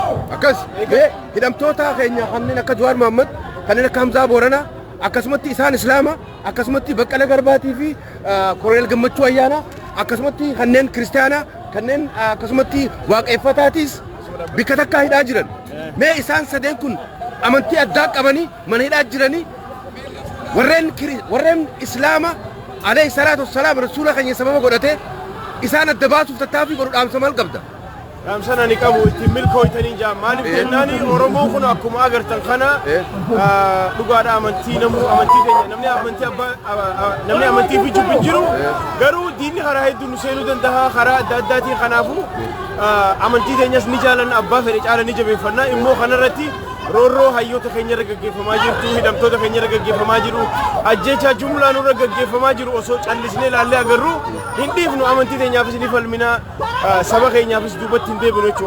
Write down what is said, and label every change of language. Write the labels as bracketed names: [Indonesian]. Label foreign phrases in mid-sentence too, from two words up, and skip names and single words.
[Oromo] Akkas hidhamtoota keenya kanneen akka Jawaar Mohaammed kanneen akka Hamzaa Booranaa akkasumatti isaan Islaama akkasumatti Baqqala Garbaatii fi Koloneel Gammachuu Ayyaanaa akkasumatti kanneen Kiristaanaa kanneen akkasumatti waaqeffataatis bikka takkaa hidhaa jiran. Mee isaan sadeen kun amantii addaa qabanii mana hidhaa jiranii warreen Islaama [Arabic] عليه الصلاة والسلام [Oromo] rasuula keenya sababa godhate isaan adda baasuuf tattaaffii godhu dhaamsa maal qabda? Dhaamsana ni qabu itti milkooytanii jaa maaliif jennaani Oromoon kun akkuma agartan kana dhugaadha amantii amantii keenya namni amantii fi jubbi jiru garuu diinni karaa hedduu nu seenuu danda'a karaa adda addaatiin kanaafu amantii keenyas ni jaalanna abbaa fedhe caala ni jabeeffannaa immoo kanarratti roorroo hayyoota keenya irra gaggeeffamaa jirtu hidhamtoota keenya irra gaggeeffamaa jiru ajjeechaa jumlaan irra gaggeeffamaa jiru osoo callisnee ilaallee agarru hin dhiifnu amantii keenyaafis ni falmina saba keenyaafis duubatti hin deebinu jechuudha.